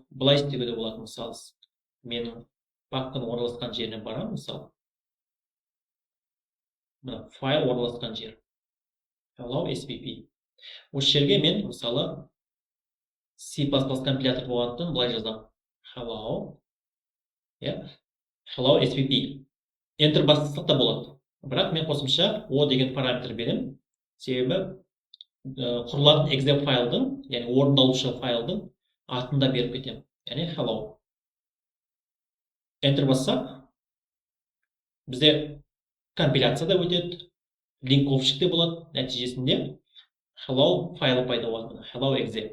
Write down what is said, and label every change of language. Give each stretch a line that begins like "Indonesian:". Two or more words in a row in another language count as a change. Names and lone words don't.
Kazakh: Былай істеуге де болады. Мысалы, менің папканың орналасқан жеріне барамын, мысалы. Мына файл орналасқан жер. hello.spp. Осы жерге мен, мысалы, C++ компилятор болғандықтан былай жазамын. hello.spp. Enter бассақ та болады. Бірақ мен қосымша O деген параметр беремін. Себебі құрылатын exe файлдың, яғни орындалушы файлдың атын да беріп кетемін. Яғни hello. Enter бассақ, бізде компиляция да өтеді, линковщик те болады, нәтижесінде hello файлы пайда болады. hello.exe.